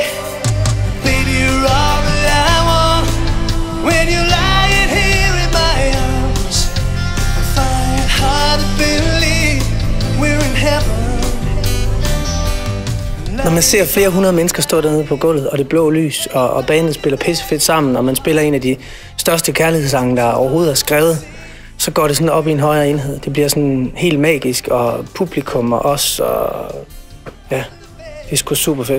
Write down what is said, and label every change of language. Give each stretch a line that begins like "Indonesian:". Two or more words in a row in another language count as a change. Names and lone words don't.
English: Baby, you're all that I want. When you're lying here in my arms, I find it hard to believe we're in heaven.
Danish: Når man ser flere hundrede mennesker stå dernede på gulvet, og det blå lys, og bandet spiller pissefedt sammen, og man spiller en af de største kærlighedssange, der overhovedet er skrevet, så går det sådan op i en højere enhed. Det bliver sådan helt magisk, og publikum og os, og ja, det er sgu super fedt.